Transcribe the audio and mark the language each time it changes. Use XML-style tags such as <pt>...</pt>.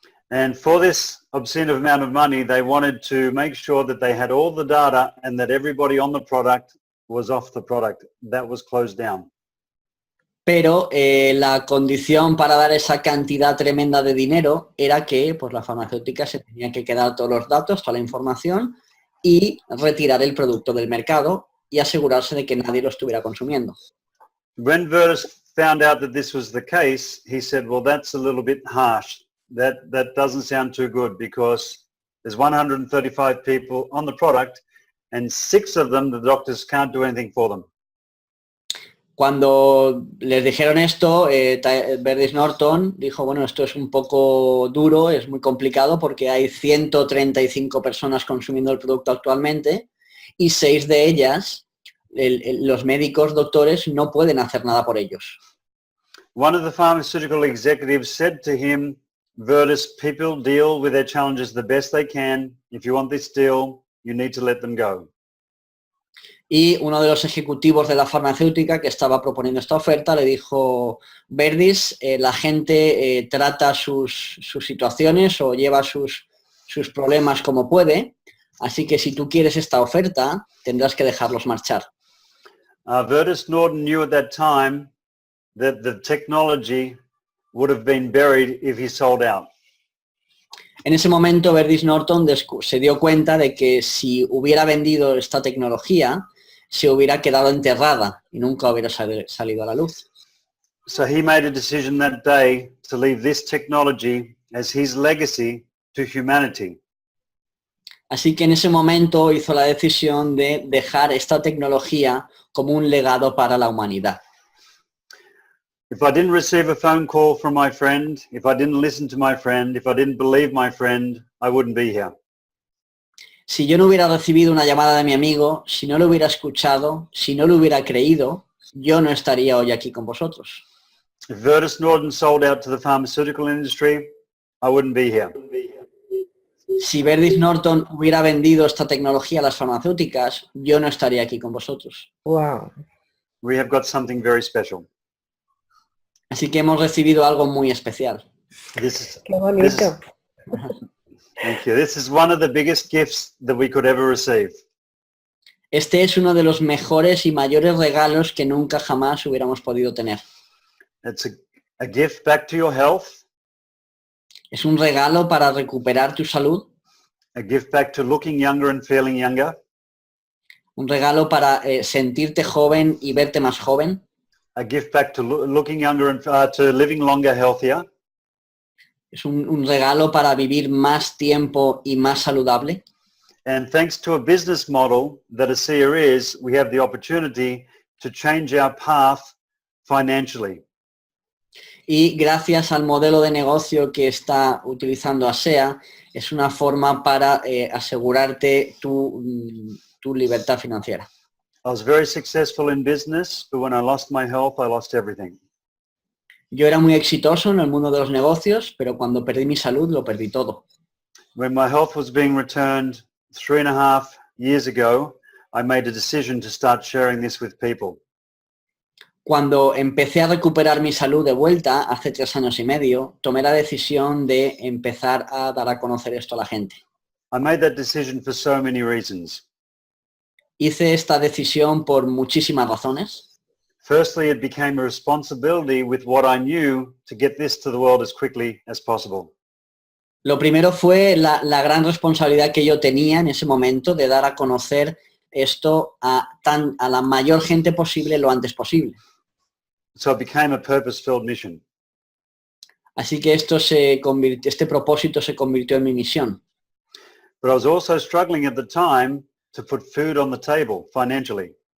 <en>And for this obscene amount of money, they wanted to make sure that they had all the data and that everybody on the product was off the product. That was closed down.</en> <es>Pero la condición para dar esa cantidad tremenda de dinero era que pues, la farmacéutica se tenía que quedar todos los datos, toda la información y retirar el producto del mercado y asegurarse de que nadie lo estuviera consumiendo.</es> <en>When Virtus found out that this was the case, he said, well, that's a little bit harsh. That doesn't sound too good because there's 135 people on the product and 6 of them, the doctors can't do anything for them.</en> <es>Cuando les dijeron esto, Verdis Norton dijo, bueno, esto es un poco duro, es muy complicado porque hay 135 personas consumiendo el producto actualmente y 6 de ellas, los médicos, doctores, no pueden hacer nada por ellos.</es> <en>One of the pharmaceutical executives said to him, Verdis, people deal with their challenges the best they can. If you want this deal, you need to let them go.</en> <es>Y uno de los ejecutivos de la farmacéutica que estaba proponiendo esta oferta le dijo, Verdis, la gente trata sus situaciones o lleva sus problemas como puede, así que si tú quieres esta oferta, tendrás que dejarlos marchar.</es> <en>Verdis Norton knew at that time that the technology would have been buried if he sold out.</en> <es>En ese momento, Verdis Norton se dio cuenta de que si hubiera vendido esta tecnología, se hubiera quedado enterrada y nunca hubiera salido a la luz.</es> <en>So he made a decision that day to leave this technology as his legacy to humanity.</en> <es>Así que en ese momento hizo la decisión de dejar esta tecnología como un legado para la humanidad.</es> <en>If I didn't receive a phone call from my friend, if I didn't listen to my friend, if I didn't believe my friend, I wouldn't be here.</en> <es>Si yo no hubiera recibido una llamada de mi amigo, si no lo hubiera escuchado, si no lo hubiera creído, yo no estaría hoy aquí con vosotros.</es> <en>If Verdis Norton sold out to the pharmaceutical industry, I wouldn't be here.</en> <es>Si Verdis Norton hubiera vendido esta tecnología a las farmacéuticas, yo no estaría aquí con vosotros.</es> <en>Wow. We have got something very special.</en> <es>Así que hemos recibido algo muy especial. Qué bonito.</es> <en>Thank you. This is one of the biggest gifts that we could ever receive.</en> <es>Este es uno de los mejores y mayores regalos que nunca jamás hubiéramos podido tener.</es> <en>It's a gift back to your health.</en> <es>Es un regalo para recuperar tu salud.</es> <en>A gift back to looking younger and feeling younger.</en> <es>Un regalo para sentirte joven y verte más joven.</es> <en>A gift back to looking younger and to living longer, healthier.</en> <es>Es un regalo para vivir más tiempo y más saludable.</es> <en>And thanks to a business model that ASEA is, we have the opportunity to change our path financially.</en> <es>Y gracias al modelo de negocio que está utilizando ASEA, es una forma para asegurarte tu libertad financiera.</es> <en>I was very successful in business, but when I lost my health, I lost everything.</en> <es>Yo era muy exitoso en el mundo de los negocios, pero cuando perdí mi salud, lo perdí todo.</es> <en>When my health was being returned 3.5 years ago, I made a decision to start sharing this with people.</en> <es>Cuando empecé a recuperar mi salud de vuelta, hace 3 años y medio, tomé la decisión de empezar a dar a conocer esto a la gente.</es> <en>I made that decision for so many reasons.</en> <es>Hice esta decisión por muchísimas razones.</es> <en>Firstly, it became a responsibility with what I knew to get this to the world as quickly as possible.</en> <es>Lo primero fue la gran responsabilidad que yo tenía en ese momento de dar a conocer esto a la mayor gente posible lo antes posible.</es> <en>So it became a purpose-filled mission.</en> <es>Así que este propósito se convirtió en mi misión.</es> <en>But I was also struggling at the time to put food on the table financially.</en>